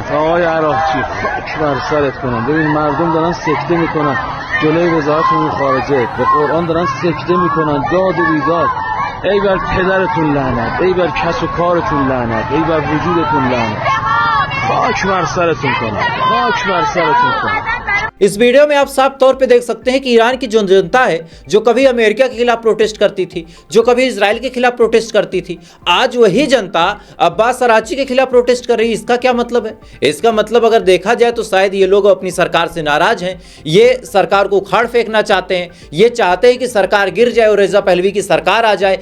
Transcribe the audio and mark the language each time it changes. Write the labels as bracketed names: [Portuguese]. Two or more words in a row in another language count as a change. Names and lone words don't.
[Persian] آقای عراقچی خاک بر سرت کنم. ببین مردم دارن سکته میکنن جلوی وزارت امور خارجه، به قرآن دارن سکته میکنن، داد و بیداد. ای بر پدرتون لعنت، ای بر کس و کارتون لعنت، ای بر وجودتون لعنت. خاک بر سرتون کنم، خاک بر سرتون کنم. [Hindi] इस वीडियो में आप साफ तौर पे देख सकते हैं कि ईरान की जो जनता है, जो कभी अमेरिका के खिलाफ प्रोटेस्ट करती थी, जो कभी इजराइल के खिलाफ प्रोटेस्ट करती थी, आज वही जनता अब्बास अराक्ची के खिलाफ प्रोटेस्ट कर रही है। इसका क्या मतलब है? इसका मतलब अगर देखा जाए तो शायद ये लोग अपनी सरकार से नाराज हैं, ये सरकार को उखाड़ फेंकना चाहते हैं, ये चाहते हैं कि सरकार गिर जाए और रेजा पहलवी की सरकार आ जाए।